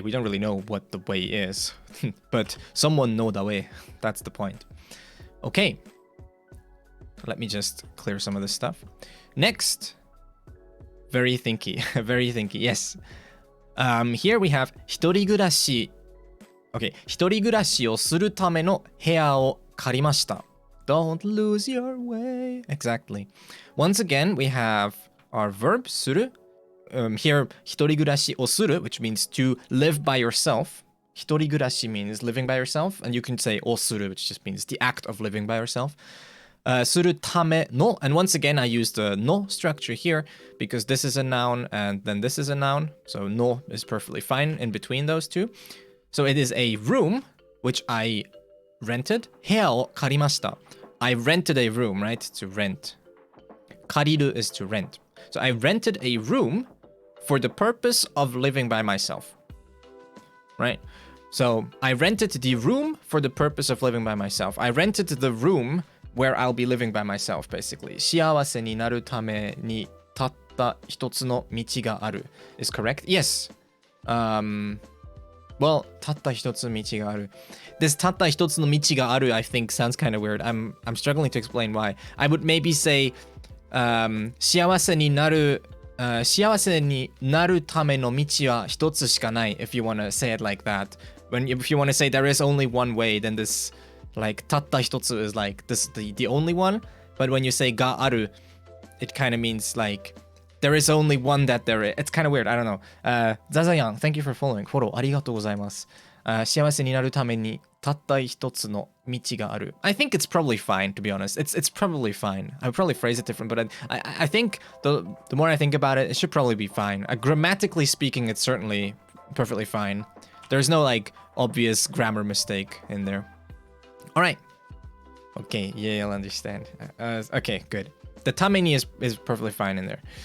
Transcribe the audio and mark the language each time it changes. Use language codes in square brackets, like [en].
[en] We don't really know what the way is, but someone know the way. That's the point. Okay. Let me just clear some of this stuff. Next. Very thinky. Very thinky. Yes. Here we have [ja] 一人暮らし [en] Okay. [ja] 一人暮らしをするための部屋を借りました [en] Don't lose your way. Exactly. Once again, we have our verb する Here, [ja] 一人暮らしをする [en] which means to live by yourself. [ja] 一人暮らし [en] means living by yourself. And you can say [ja] をする [en] which just means the act of living by yourself. [ja] するための [en] and once again I use the no structure here because this is a noun and then this is a noun. So no is perfectly fine in between those two. So it is a room which I rented. [ja] 部屋を借りました [en] I rented a room, right? To rent. [ja] 借りる [en] is to rent. So I rented a room for the purpose of living by myself. Right? So I rented the room for the purpose of living by myself. I rented the room where I'll be living by myself, basically. [ja] 幸せになるためにたった一つの道がある [en] is correct? Yes. Well, [ja] たった一つ道がある [en] This [ja] たった一つの道がある [en] I think sounds kind of weird. I'm struggling to explain why. I would maybe say [ja] 幸せになる幸せになるための道は一つしかない [en] if you want to say it like that. If you want to say there is only one way, then this like [ja] たった一つ [en] is like this the only one. But when you say [ja] がある [en] it kind of means like there is only one that there is. It's kind of weird. I don't know. Zazayan, thank you for following. [ja] フォローありがとうございます。幸せになるためにたった一つの道がある [en] I think it's probably fine, to be honest. It's probably fine. I would probably phrase it different, but I think the more I think about it, it should probably be fine. Grammatically speaking, it's certainly perfectly fine. There's no like obvious grammar mistake in there. All right. Okay, yeah, you'll understand. Okay, good. The tameni is perfectly fine in there.